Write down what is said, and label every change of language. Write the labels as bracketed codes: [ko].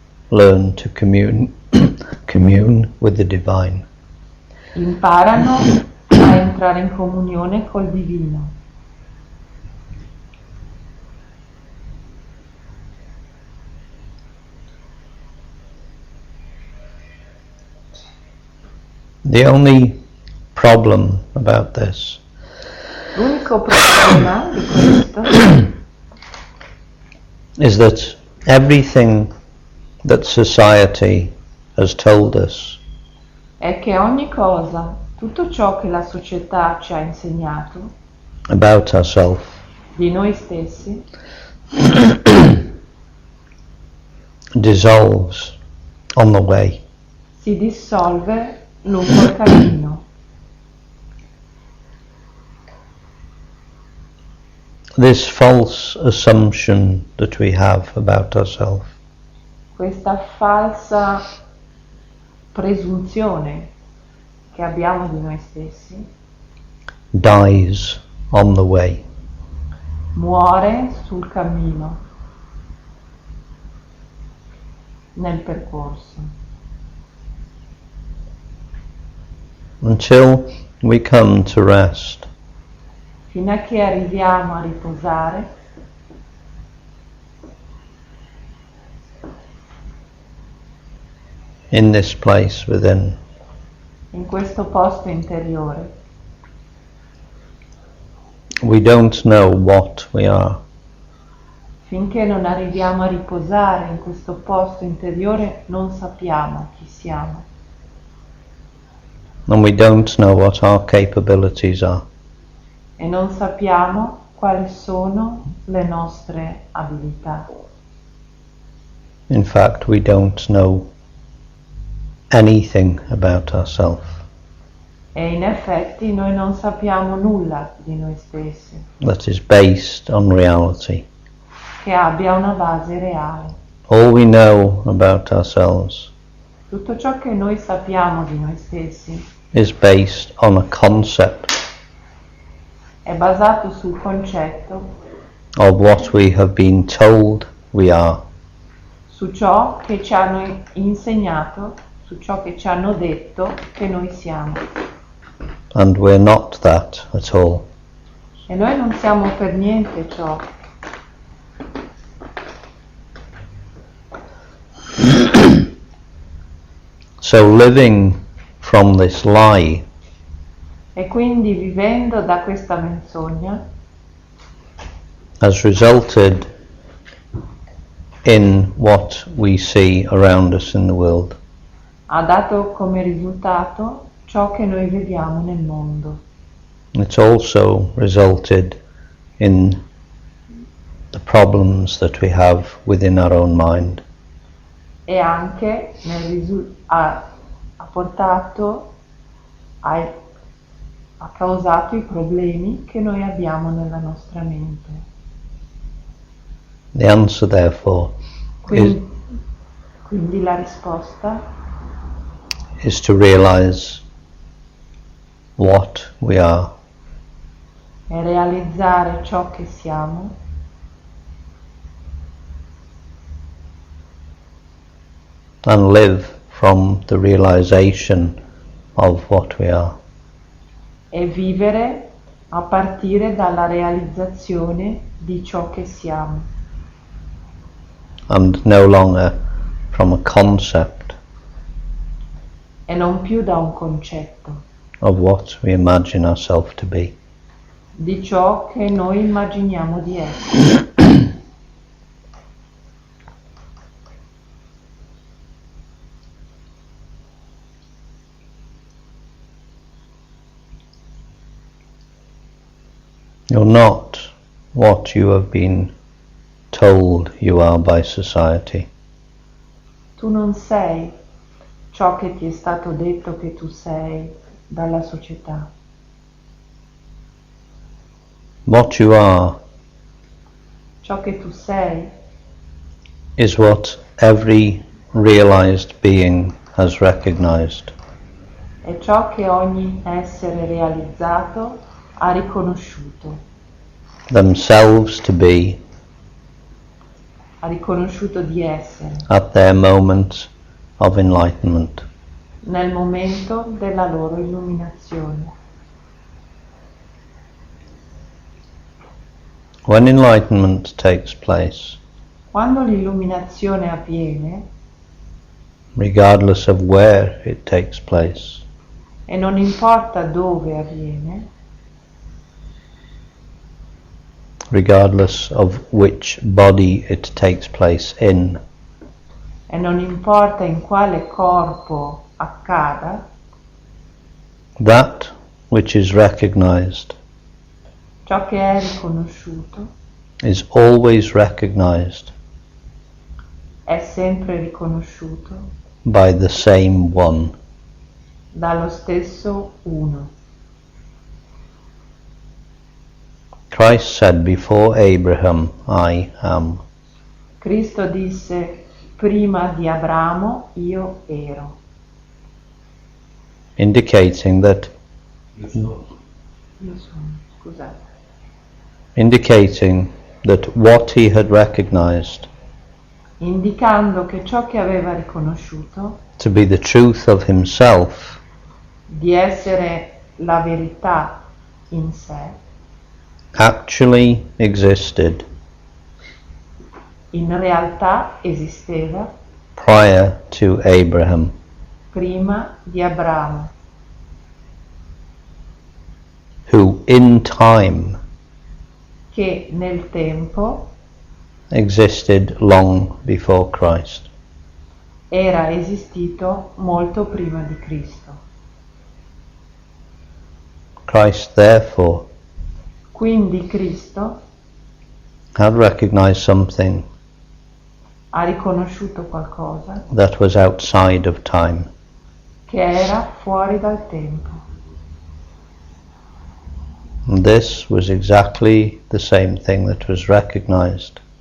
[en] learn to commune with the divine. [it] imparano a entrare in comunione col divino. [en] The only problem about this [it] L'unico problema di questo [en] is that everything that society has told us [it] è che ogni cosa, tutto ciò che la società ci ha insegnato [en] about ourselves [it] di noi stessi [en] dissolves on the way. [it] si dissolve lungo il cammino. [en] This false assumption that we have about ourselves [it] Questa falsa presunzione che abbiamo di noi stessi [en] dies on the way. [it] muore sul cammino, nel percorso, [en] Until we come to rest [it] fino a che arriviamo a riposare [en] in this place within. [it] in questo posto interiore. [en] We don't know what we are. [it] Finché non arriviamo a riposare in questo posto interiore non sappiamo chi siamo [en] And we don't know what our capabilities are. [it] e non sappiamo quali sono le nostre abilità. [en] In fact, we don't know anything about ourselves. [it] E in effetti noi non sappiamo nulla di noi stessi [en] that is based on reality. [it] che abbia una base reale. [en] All we know about ourselves [it] Tutto ciò che noi sappiamo di noi stessi [en] is based on a concept [it] è basato sul concetto, [en] of what we have been told we are. [it] su ciò che ci hanno insegnato, su ciò che ci hanno detto che noi siamo. [en] And we're not that at all. [it] E noi non siamo per niente ciò. [en] So living from this lie [it] E quindi vivendo da questa menzogna [en] has resulted in what we see around us in the world. [it] ha dato come risultato ciò che noi vediamo nel mondo. [en] It's also resulted in the problems that we have within our own mind. [it] E anche ha portato, ha causato i problemi che noi abbiamo nella nostra mente. [en] The answer, therefore, [it] Quindi la risposta [en] is to realize what we are [it] è realizzare ciò che siamo [en] and live from the realization of what we are. [it] e vivere a partire dalla realizzazione di ciò che siamo [en] And no longer from a concept [it] e non più da un concetto [en] of what we imagine ourselves to be. [it] di ciò che noi immaginiamo di essere. [en] You're not what you have been told you are by society. [it] Tu non sei ciò che ti è stato detto che tu sei dalla società. [en] What you are [it] Ciò che tu sei [en] is what every realized being has recognized. [it] è ciò che ogni essere realizzato ha riconosciuto. [en] Themselves to be [it] Ha riconosciuto di essere [en] at their moment of enlightenment. [it] nel momento della loro illuminazione. [en] When enlightenment takes place, [it] Quando l'illuminazione avviene, [en] regardless of where it takes place, [it] e non importa dove avviene, [en] regardless of which body it takes place in, [it] e non importa in quale corpo accada, [en] that which is recognized [it] ciò che è riconosciuto [en] is always recognized [it] è sempre riconosciuto [en] by the same one. [it] dallo stesso uno. [en] Christ said, before Abraham, I am. [it] Cristo disse: prima di Abramo io ero, [en] Indicating that [it] io sono, scusate, [en] what he had recognized [it] indicando che ciò che aveva riconosciuto [en] to be the truth of himself [it] di essere la verità in sé [en] actually existed [it] in realtà esisteva [en] prior to Abraham, [it] prima di Abramo, [en] who in time [it] che nel tempo [en] existed long before Christ. [it] era esistito molto prima di Cristo. [en] Christ therefore [it] Quindi Cristo [en] had recognized something [it] ha riconosciuto qualcosa [en] that was outside of time. [it] che era fuori dal tempo. [en] And this was exactly the same thing that was recognized